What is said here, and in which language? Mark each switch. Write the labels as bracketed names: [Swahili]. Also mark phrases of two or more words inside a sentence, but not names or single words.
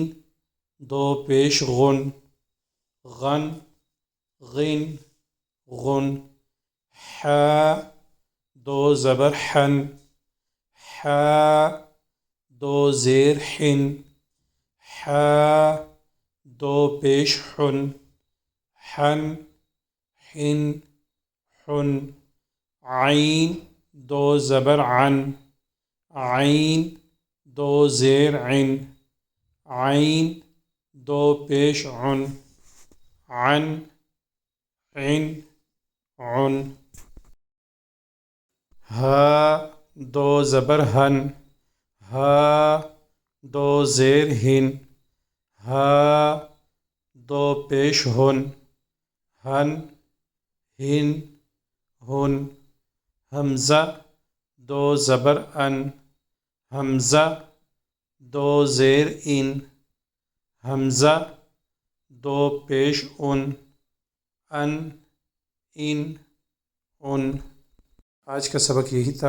[Urdu] دو پیش غن غن غن غن حا دو زبر حن حا دو زیر حن حا دو پیش حن حن حن حن عین دو زبر عن عین دو زیر عن عین دو پیش عن عن عن عن ہا دو زبر ہن ہا دو زیر ہن ہا دو پیش ہن ہن ہن ہن حمزہ دو زبر ان حمزہ دو زیر ان حمزہ دو پیش ان ان آج کا سبق یہی تھا.